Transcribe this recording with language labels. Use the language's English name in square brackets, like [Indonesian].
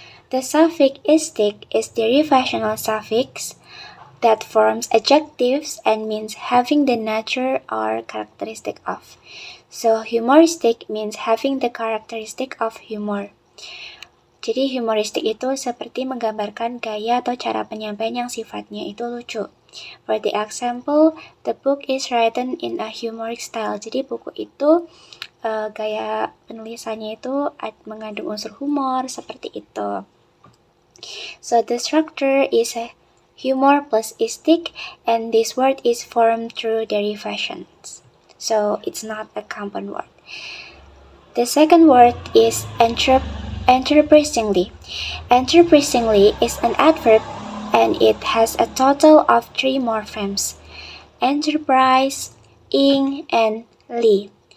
[English] The suffix istic is the derivational suffix that forms adjectives and means having the nature or characteristic of. So humoristic means having the characteristic of humor. [Indonesian] Jadi humoristik itu seperti menggambarkan gaya atau cara penyampaian yang sifatnya itu lucu. [English] For the example, the book is written in a humorous style. [Indonesian] Jadi buku itu gaya penulisannya itu mengandung unsur humor seperti itu. [English] So the structure is a humor plus istic, and this word is formed through derivations. So it's not a compound word. The second word is enterprisingly. Enterprisingly is an adverb and it has a total of 3 morphemes: enterprise, ing, and ly.